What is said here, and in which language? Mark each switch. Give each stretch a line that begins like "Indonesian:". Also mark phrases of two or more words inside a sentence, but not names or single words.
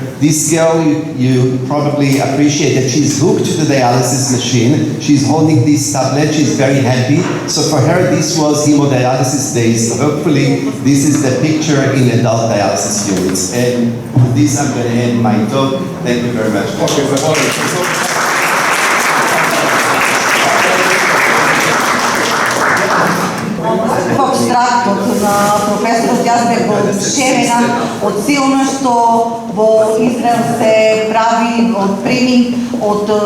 English: This girl, you probably appreciate that she's hooked to the dialysis machine. She's holding this tablet. She's very happy. So for her, this was hemodialysis days. So hopefully, this is the picture in adult dialysis units. And with this, I'm going to end my talk. Thank you very much.
Macedonian: Абстрактот на професорот јас бев одушевена од се она што во Израел се прави од тренинг од